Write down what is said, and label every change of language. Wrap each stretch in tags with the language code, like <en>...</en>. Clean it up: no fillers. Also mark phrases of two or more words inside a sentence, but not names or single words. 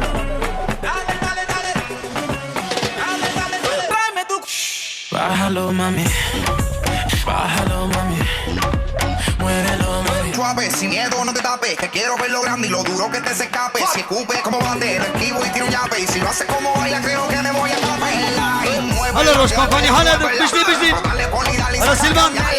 <es>Dale, dale, dale. Dale, dale, dale. Tráeme tu. Bájalo, mami. Bájalo, mami. Muévelo, mami. Suave, sin miedo, no te tapes. Que quiero ver lo grande y lo duro que te se escape. Si escupe como bandera, esquivo y tiro un yape. Y si lo hace como baila, creo que me voy a tapar.</es> <ar>هلا روش كومباني هلا بجديد بجديد هلا سلمان</ar>